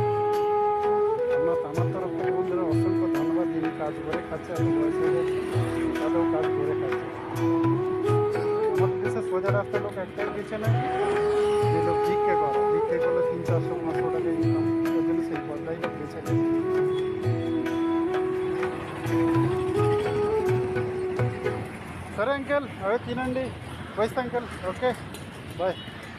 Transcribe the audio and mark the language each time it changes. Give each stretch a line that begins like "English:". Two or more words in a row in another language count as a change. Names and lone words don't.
Bangla: আমার তরফ থেকে বন্ধুরা অসংখ্য ধন্যবাদ, যিনি কাজ করে খাচ্ছে, এত বয়স হয়ে যাচ্ছে তাতেও কাজ করে খাচ্ছে। আমাদের দেশে সোজা রাস্তার লোক একটাই বেছে নেয়, যে লোক ভিক্ষে করে, ভিক্ষে করলে 300-400-500 টাকা ইনকাম, ওই জন্য সেই পথটাই লোক বেছে নেয়।
Telugu: సరే అంకల్, అవే తినండి. వయసు అంకల్,
English: okay bye.